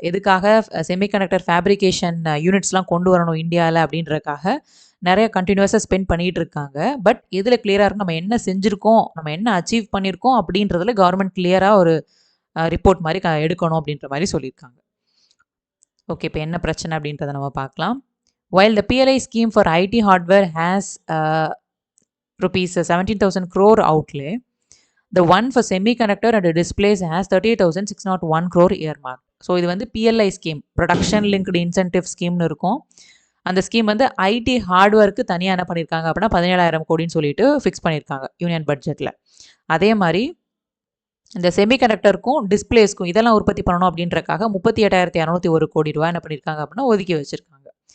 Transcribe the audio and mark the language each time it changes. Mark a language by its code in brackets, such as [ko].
[ta] எதுக்காக, semiconductor fabrication யூனிட்ஸ்லாம் கொண்டு வரணும் இந்தியாவில் அப்படின்றக்காக நிறைய கண்டினியூஸாக ஸ்பெண்ட் பண்ணிகிட்டு இருக்காங்க. பட் இதில் கிளியராக இருக்கும், நம்ம என்ன செஞ்சுருக்கோம், நம்ம என்ன அச்சீவ் பண்ணியிருக்கோம் அப்படின்றதுல கவர்மெண்ட் கிளியராக ஒரு ரிப்போர்ட் மாதிரி எடுக்கணும் அப்படின்ற மாதிரி சொல்லியிருக்காங்க. ஓகே, இப்போ என்ன பிரச்சனை அப்படின்றத நம்ம பார்க்கலாம். [en] While the PLI scheme for IT hardware has rupees 17,000 crore outlay, the one for semiconductor and displays has 38,601 crore earmark. [ta] So இது PLI scheme, production linked incentive ஸ்கீம்னு இருக்கும். அந்த ஸ்கீம் ஐடி ஹார்ட்வேருக்கு தனியாக என்ன பண்ணியிருக்காங்க அப்படின்னா 17,000 கோடின்னு சொல்லிட்டு ஃபிக்ஸ் பண்ணியிருக்காங்க யூனியன் பட்ஜெட்டில். அதே மாதிரி இந்த செமிகண்டக்டருக்கும் டிஸ்பிளேஸ்க்கும் இதெல்லாம் உற்பத்தி பண்ணணும் அப்படின்றக்காக 38,201 கோடி ரூபா என்ன பண்ணியிருக்காங்க அப்படின்னா ஒதுக்கி வச்சுருக்காங்க.